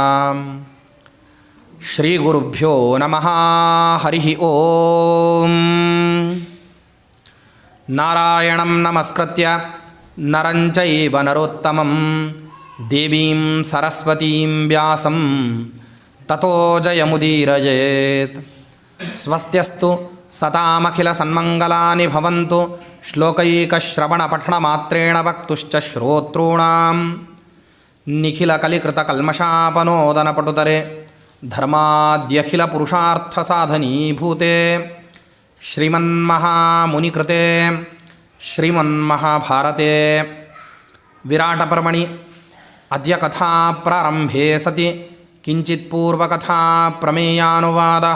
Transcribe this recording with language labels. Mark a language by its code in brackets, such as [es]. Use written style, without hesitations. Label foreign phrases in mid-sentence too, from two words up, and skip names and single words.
[sa] ಶ್ರೀಗುರುಭ್ಯೋ ನಮಃ. ಹರಿ ಓಂ. ನಾರಾಯಣಂ ನಮಸ್ಕೃತ್ಯ ನರಂ ಚೈವ ನರೋತ್ತಮಂ ದೇವೀಂ ಸರಸ್ವತೀಂ ವ್ಯಾಸಂ ತತೋ ಜಯಮುದೀರಯೇತ್. ಸ್ವಸ್ತ್ಯಸ್ತು ಸತಾಮಖಿಲ ಸನ್ಮಂಗಲಾನಿ ಭವಂತು. ಶ್ಲೋಕೈಕಶ್ರವಣಪಠಣಮಾತ್ರೇಣ ವಕ್ತುಶ್ಚ ಶ್ರೋತॄಣಾಂ ನಿಖಿಲಕಲಿಕೃತಕಲ್ಮಷಾಪನೋದನಪಟುತರೆ ಧರ್ಮಾದ್ಯಖಿಲಪುರುಷಾರ್ಥಸಾಧನೀಭೂತೆ ಶ್ರೀಮನ್ಮಹಾಮುನಿಕೃತೆ ಶ್ರೀಮನ್ಮಹಾಭಾರತೆ ವಿರಾಟಪರ್ವಣಿ ಅದ್ಯ ಕಥಾಪ್ರಾರಂಭೆ ಸತಿ ಕಿಂಚಿತ್ ಪೂರ್ವಕಥಾ ಪ್ರಮೇಯಾನುವಾದಃ.